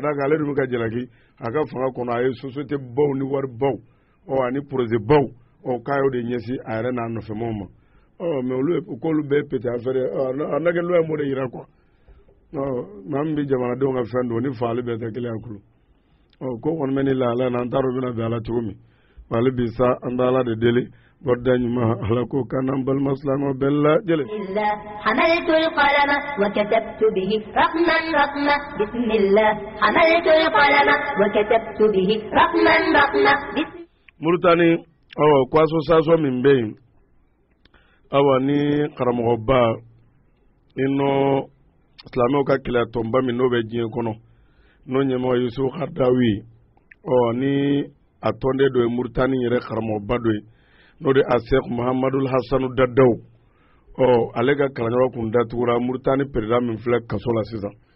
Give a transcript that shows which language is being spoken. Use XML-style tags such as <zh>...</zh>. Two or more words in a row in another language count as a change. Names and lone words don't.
<bm>d'a kan ale dun bɛ ka jalaki a ka fanga kɔnɔ a ye société baw ni wari baw ani projet baw k'a y'o de ɲɛsin a yɛrɛ n'a nɔfɛmaw ma mais olu k'olu bɛɛ pété affaire a nage loi m'o de yira quoi maa min bɛ jamanadenw ka fɛn don ni fagali bɛɛ tɛ kelen ye kulu ko kɔni bɛ ni lahala na an t'a dɔn bɛna bɛn ala cogo min wali bi sa an bɛ ala de deli barda ɲuman ala ko kan'an balima silamɛw bɛɛ lajɛlen.</bm> <ar>حملت القلم وكتبت به رقما رقما بسم الله حملت القلم وكتبت به رقما رقما</ar> <bm>Mauritanie ko association min bɛ yen ni karamɔgɔba ino silamɛw ka kɛlɛ tɔnba min n'o bɛ diɲɛ kɔnɔ n'o ɲɛmɔgɔ Yusufu Kardawi ni a tɔnden dɔ ye Mauritanie yɛrɛ karamɔgɔba dɔ ye n'o de a Sheikh Muhammadu Hassanu Dadaw ale ka kalanyɔrɔ kun datugura Mauritanie président min filɛ kaso la sisan</bm>